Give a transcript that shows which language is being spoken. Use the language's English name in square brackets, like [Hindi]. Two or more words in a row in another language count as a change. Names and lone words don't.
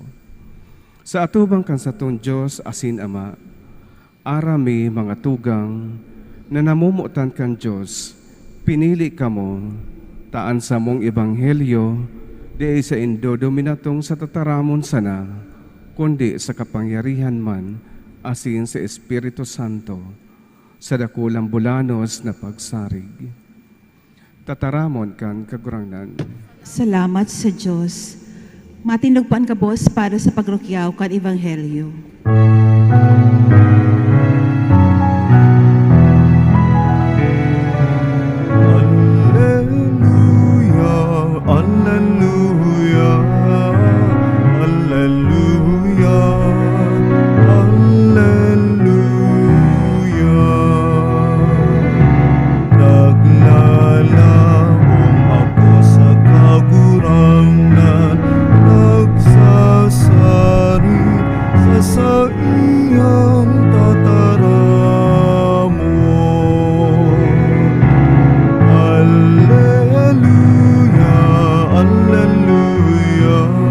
[Bikol] Sa atubang kan sa tong Diyos asin Ama, arami mga tugang na namumutan kan Diyos, pinili kamo taan sa mong ebanghelyo, di sa indo dominatong sa tataramon sana, kundi sa kapangyarihan man, asin sa Espiritu Santo, sa dakulang bulanos na pagsarig. Tataramon kan kagurangnan. Salamat sa Diyos. Matinugpaan ka, boss, para sa pagrukyaw kan ebanghelyo. Alleluia, alleluia, alleluia. Naglalaong ako sa kagurangan, nagsasari sa iyong tataramon. Alleluia, alleluia,